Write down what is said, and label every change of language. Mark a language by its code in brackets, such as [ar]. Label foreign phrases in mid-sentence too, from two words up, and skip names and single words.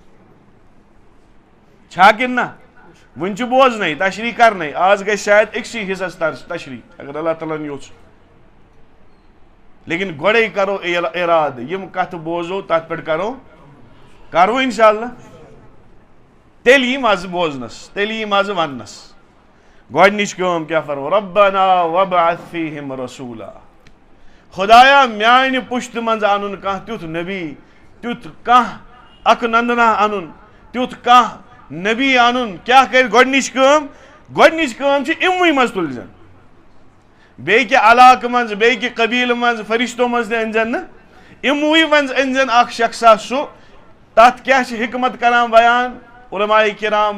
[ks] چھا کِنہٕ نہ وُنہِ چھُ بوزنے تشریح کرنے آز گژھِ شاید أکسٕے حصس تشریح اگر اللہ تعالیٰ ہن یوٚژھ لیکن گۄڈے کرو ارادٕ یِم کتھٕ بوزو تتھ پٮ۪ٹھ کرو انشاءاللہ تیٚلہِ یی مزٕ بوزنس تیٚلہِ یی مزٕ وننس گۄڈنِچ کٲم کیاہ فرمو [ar] ربنا وابعث فیہم رسولا [ks] خدایا میانہِ پُشتہٕ منٛز انُن کانٛہہ تیُتھ نبی تیُتھ کانٛہہ اکھ نندنا انُن تیُتھ کانٛہہ نبی انُن کیاہ کرِ گۄڈنِچ کٲم چھِ یِموٕے منٛز تُلزن بیٚیہِ کہِ علاقہٕ منٛز بیٚیہِ کہِ قبیٖلہٕ منٛز فرشتو منٛز تہِ أنزن نہٕ یِموٕے منٛز أنزن اکھ شخصا سُہ تتھ کیاہ چھِ حکمت کران بیان علماء کرام